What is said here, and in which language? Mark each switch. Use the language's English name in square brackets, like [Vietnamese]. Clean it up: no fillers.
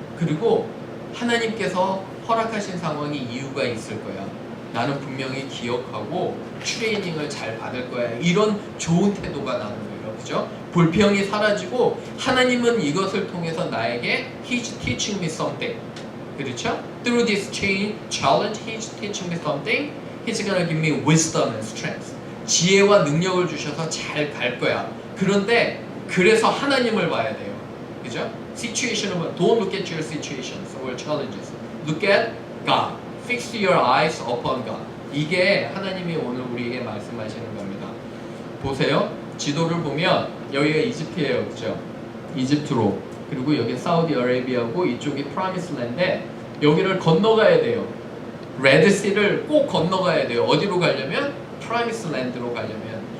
[Korean] 그리고 하나님께서 허락하신 상황이 이유가 있을 거야. 나는 분명히 기억하고 트레이닝을 잘 받을 거야. 이런 좋은 태도가 나는 거예요. 그죠? 불평이 사라지고 하나님은 이것을 통해서 나에게 [English] He's teaching me something. [Korean] 그렇죠? [English] Through this challenge, He's teaching me something. He's gonna give me wisdom and strength. [Korean] 지혜와 능력을 주셔서 잘 갈 거야. 그런데 그래서 하나님을 봐야 돼요. 그죠? situation은 [English] don't look at your situations or challenges. Look at God. Fix your eyes upon God. [Korean] 이게 하나님이 오늘 우리에게 말씀하시는 겁니다. 보세요. 지도를 보면 여기가 이집트예요. 그죠? 이집트로. 그리고 여기 사우디아라비아고 이쪽이 프라미스랜드인데 여기를 건너가야 돼요. 레드시를 꼭 건너가야 돼요. 어디로 가려면? 프라미스랜드로 가려면.